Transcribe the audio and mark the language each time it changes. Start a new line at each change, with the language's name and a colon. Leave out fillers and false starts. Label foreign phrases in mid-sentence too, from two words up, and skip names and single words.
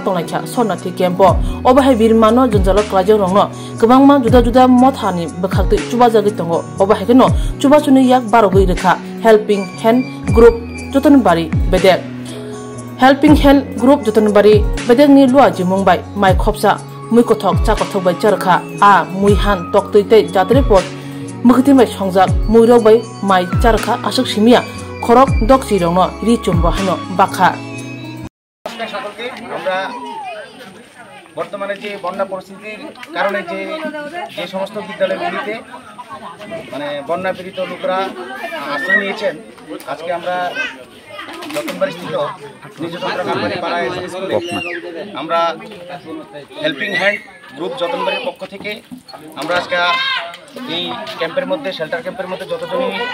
Kok Borok: तंलायखा सनाथि केम्प अबाहाय बिरमानो जंजाल क्लाजों रंनो गोबांमा जुदा जुदा मथानि बखाक्ति चुबा जागै दंगो अबाहायनो चुबाचुनि याक बारगै रेखा
English: helping hand group
Kok Borok: जतनबारी बेदेक
English: helping hand group
Kok Borok: जतनबारी बेदेकनि लुआ जिमुंबाय माइ खपसा मुइकथक चाकथक बाय चरखा आ मुइहान तक्तैतै जात्रे पट मुखतिमाय संजाक मुइरबाय माइ चरखा आसक सिमिया खरक दक्सि रंनो रिचुमबो हानो बाखा
Bangla: আমরা বর্তমানে যে বন্যা পরিস্থিতির কারণে যে সমস্ত বিদ্যালয়গুলিতে মানে বন্যা পীড়িত লোকরা আশ্রয় নিয়েছেন আজকে আমরা যতনবাড়ি স্থিত নিজতন্ত্র কারবারি পাড়া স্কুলে আমরা
English: helping hand group
Bangla: যতনবাড়ির পক্ষ থেকে আমরা আজকে এই ক্যাম্পের মধ্যে শেল্টার ক্যাম্পের মধ্যে যতজনই